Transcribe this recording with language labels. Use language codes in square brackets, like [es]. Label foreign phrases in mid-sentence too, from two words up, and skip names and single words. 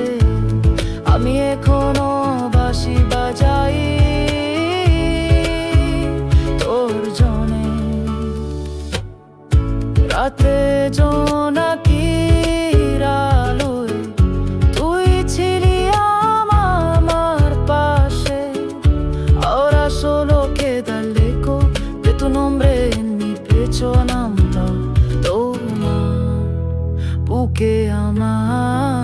[bn] আমি এখনো বাঁশি বাজাই তোর জন্যে। রাতে জোনাকির আলোয় তুই ছিলি আমার পাশে। [es] Ahora solo queda el eco de tu nombre en mi pecho. Namda toma buke ama.